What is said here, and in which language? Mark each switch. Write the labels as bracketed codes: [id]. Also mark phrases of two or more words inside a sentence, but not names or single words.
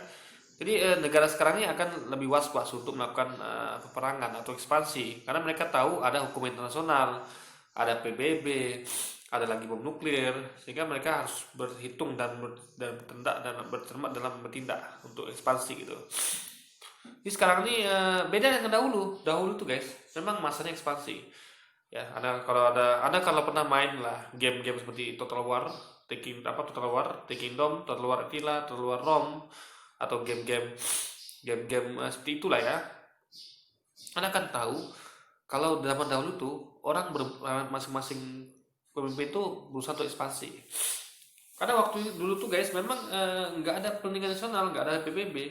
[id] Jadi negara sekarang ini akan lebih was-was untuk melakukan peperangan atau ekspansi, karena mereka tahu ada hukum internasional, ada PBB, ada lagi bom nuklir, sehingga mereka harus berhitung dan bercermat dalam bertindak untuk ekspansi gitu. Jadi sekarang ini beda dengan dahulu. Dahulu tuh, guys, memang masanya ekspansi. Ya, Anda kalau pernah main lah game-game seperti Total War, Total War, Kingdom, Total War Attila, Total War Rome, atau game-game seperti itulah ya. Anda kan tahu kalau zaman dahulu tuh orang masing-masing pemimpin itu berusaha untuk ekspansi. Karena waktu dulu tuh, guys, memang nggak ada perundingan nasional, nggak ada PBB.